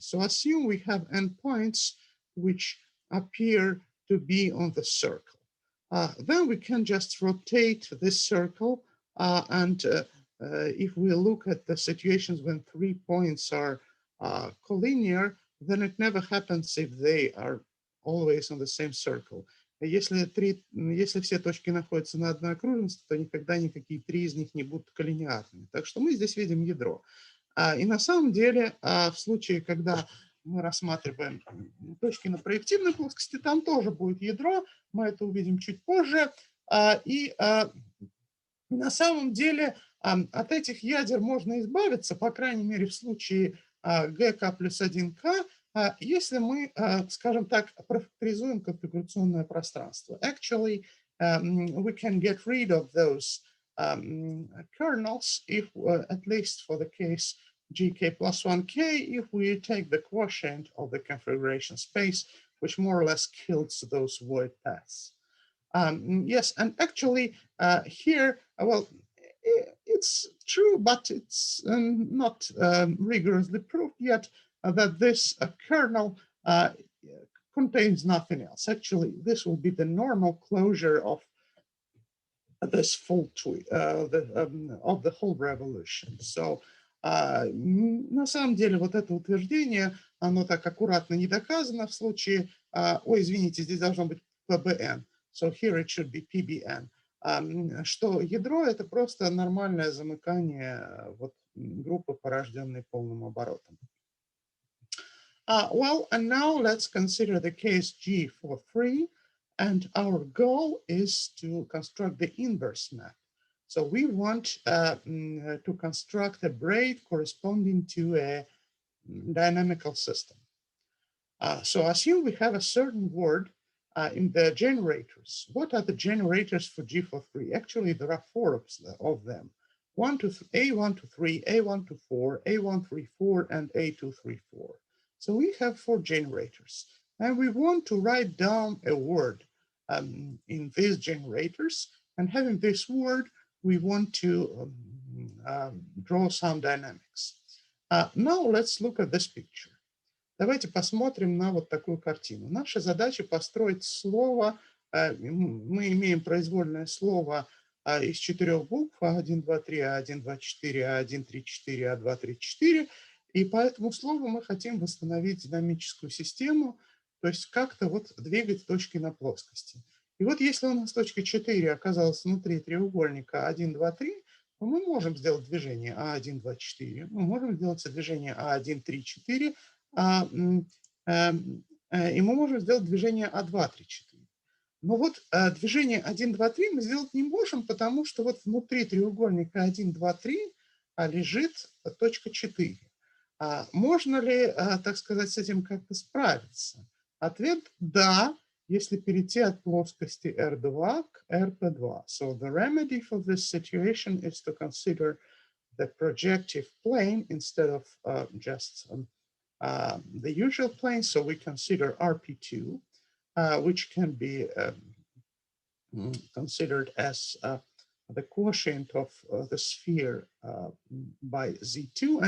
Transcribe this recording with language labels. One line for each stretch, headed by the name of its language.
English: So assume we have n points which appear to be on the circle. Then we can just rotate this circle, and if we look at the situations when 3 points are collinear, then it never happens if they are always on the same circle.
Russian: Если все точки находятся на одной окружности, то никогда никакие 3 из них не будут коллинеарными. Так что мы здесь видим ядро. И на самом деле, в случае, когда мы рассматриваем точки на проективной плоскости, там тоже будет ядро, мы это увидим чуть позже. И на самом деле от этих ядер можно избавиться, по крайней мере, в случае GK плюс 1K, если мы, скажем так, профакторизуем конфигурационное пространство.
English: Actually, we can get rid of those kernels if, at least for the case GK plus 1K, if we take the quotient of the configuration space, which more or less kills those void paths. Yes, and actually here, well, it's true, but it's not rigorously proved yet that this kernel contains nothing else. Actually, this will be the normal closure of this full tree, of the whole revolution. So,
Russian: на самом деле, вот это утверждение, оно так аккуратно не доказано в случае, ой, извините, здесь должно быть PBN.
English: So here it should be PBN.
Russian: Что ядро — это просто нормальное замыкание вот, группы, порожденной полным оборотом.
English: And now let's consider the case G for 3. And our goal is to construct the inverse map. So we want to construct a braid corresponding to a dynamical system. So assume we have a certain word in the generators. What are the generators for G for 3? Actually, there are 4 of them. A1 to 3, A1 to 4, A1 3 4, and A2 3 4. So we have 4 generators, and we want to write down a word in these generators. And having this word, we want to draw some dynamics. Now let's look at this picture.
Russian: Давайте посмотрим на вот такую картину. Наша задача построить слово. Мы имеем произвольное слово из 4 букв: А1, 2, 3, А1, 2, 4, А1, 3, 4, А2, 3, 4. И по этому слову мы хотим восстановить динамическую систему, то есть как-то вот двигать точки на плоскости. И вот если у нас точка 4 оказалась внутри треугольника 1, 2, 3, то мы можем сделать движение А1, 2, 4. Мы можем сделать движение А1, 3, 4. И мы можем сделать движение А2, 3, 4. Но вот движение 1, 2, 3 мы сделать не можем, потому что вот внутри треугольника 1, 2, 3 лежит точка 4. Можно ли, так сказать, с этим как-то справиться? Ответ – да, если перейти от плоскости R2 к RP2.
English: So the remedy for this situation is to consider the projective plane instead of just the usual plane. So we consider RP2, which can be considered as the quotient of the sphere by Z2.